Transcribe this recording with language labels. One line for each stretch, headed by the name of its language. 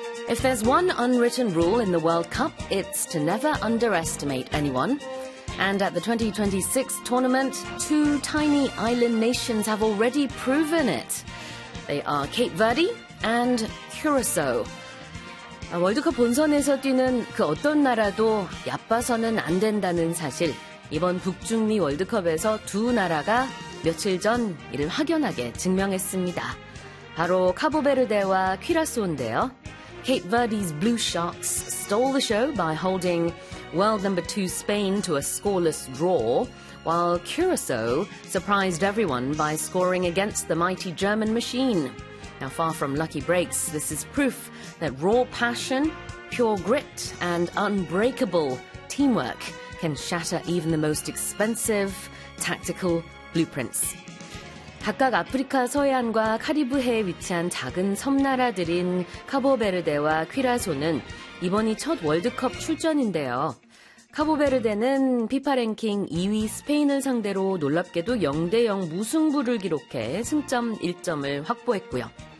English: If there's one unwritten rule in the World Cup, it's to never underestimate anyone. And at the 2026 tournament, two tiny island nations have already proven it. They are Cape Verde and Curaçao.
Korean: 월드컵 본선에서 뛰는 그 어떤 나라도 얕봐서는 안 된다는 사실, 이번 북중미 월드컵에서 두 나라가 며칠 전 이를 확연하게 증명했습니다. 바로 카보베르데와 퀴라소인데요.
English: Cape Verde's Blue Sharks stole the show by holding world number two Spain to a scoreless draw, while Curaçao surprised everyone by scoring against the mighty German machine. Now, far from lucky breaks, this is proof that raw passion, pure grit, and unbreakable teamwork can shatter even the most expensive tactical blueprints.
Korean: 각각 아프리카 서해안과 카리브해에 위치한 작은 섬나라들인 카보베르데와 퀴라소는 이번이 첫 월드컵 출전인데요. 카보베르데는 피파랭킹 2위 스페인을 상대로 놀랍게도 0대0 무승부를 기록해 승점 1점을 확보했고요.